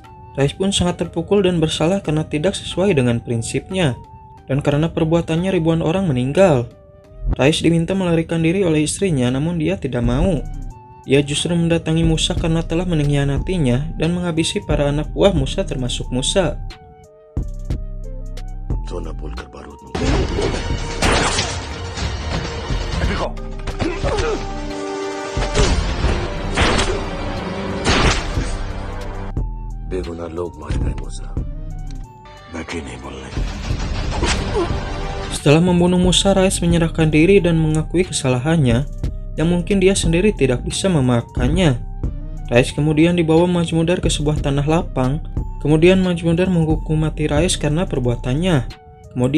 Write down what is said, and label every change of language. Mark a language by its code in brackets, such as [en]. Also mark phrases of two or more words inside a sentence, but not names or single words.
[id] Rais pun sangat terpukul dan bersalah karena tidak sesuai dengan prinsipnya, dan karena perbuatannya ribuan orang meninggal. Rais diminta melarikan diri oleh istrinya, namun dia tidak mau. Dia justru mendatangi Musa karena telah mengkhianatinya dan menghabisi para anak buah Musa termasuk Musa. [hi] बेगुनाह लोग मारे गए मूसा, मैं क्यों नहीं बोल रही? [id] Setelah membunuh Musa, Rais menyerahkan diri dan mengakui kesalahannya yang mungkin dia sendiri tidak bisa memaafkannya. Rais kemudian dibawa Majmudar ke sebuah tanah lapang. Kemudian Majmudar menghukum mati Rais karena perbuatannya.